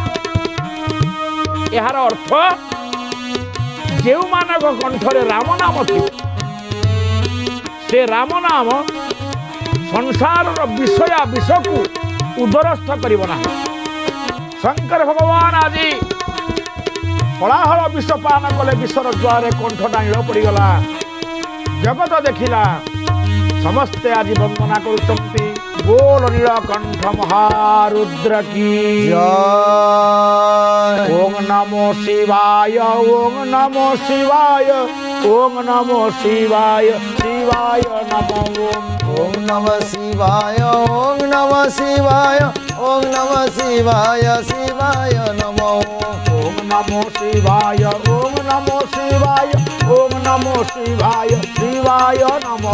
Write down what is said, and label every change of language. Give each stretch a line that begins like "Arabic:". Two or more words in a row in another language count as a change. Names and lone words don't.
Odia: ଏହାର ଅର୍ଥ, ଯେଉଁମାନଙ୍କ କଣ୍ଠରେ ରାମ ନାମ ଥିବ, ସେ ରାମ ନାମ ସଂସାରର ବିଷୟା ବିଷକୁ ଉଦରସ୍ଥ କରିବ ନାହିଁ। ଶଙ୍କର ଭଗବାନ ଆଜି ହଳାହଳ ବିଷ ପାନ କଲେ, ବିଷର ଦ୍ୱାରରେ କଣ୍ଠଟା ନୀଳ ପଡ଼ିଗଲା। ଜଗତ ଦେଖିଲା, ସମସ୍ତେ ଆଜି ବନ୍ଦନା କରୁଛନ୍ତି।
Hindi: बोल नीलकंठ महारुद्र की जय।
Sanskrit: ओम नमो शिवाय, ओम नमो शिवाय, ओम नमो शिवाय, शिवाय नमो। ओम नमः शिवाय, ओम नमः शिवाय, ओम नमः शिवाय, शिवाय नमो। ओम नमो शिवाय, ओम नमो शिवाय, ओम नमो शिवाय, शिवाय नमो।